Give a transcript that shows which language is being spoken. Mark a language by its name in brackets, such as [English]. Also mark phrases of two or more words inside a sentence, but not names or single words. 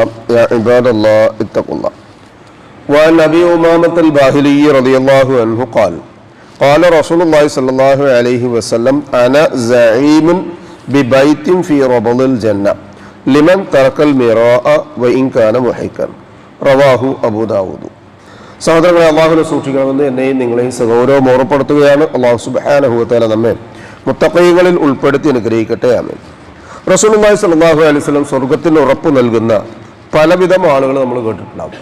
[Arabic] يا عباد الله اتقوا الله. وعن أبي أمامة الباهلي رضي الله عنه قال قال رسول الله صلى الله عليه وسلم أنا زعيم ببيت في ربض الجنة لمن ترك المراء وإن كان محقا. رواه أبو داود. [Malayalam] സഹോദരങ്ങളെ, അള്ളാഹുവിനെ സൂക്ഷിക്കണമെന്ന് എന്നെയും നിങ്ങളെയും സഗൗരവം ഓർമ്മപ്പെടുത്തുകയാണ്. [Arabic] الله سبحانه وتعالى [Malayalam] നമ്മെ മുത്തഖീകളിൽ ഉൾപ്പെടുത്തി അനുഗ്രഹിക്കട്ടെ. ആമീൻ. [Arabic] رسول الله صلى الله عليه وسلم [Malayalam] സ്വർഗ്ഗത്തിന് ഉറപ്പ് നൽകുന്ന പലവിധം ആളുകൾ നമ്മൾ കേട്ടിട്ടുണ്ടാവും.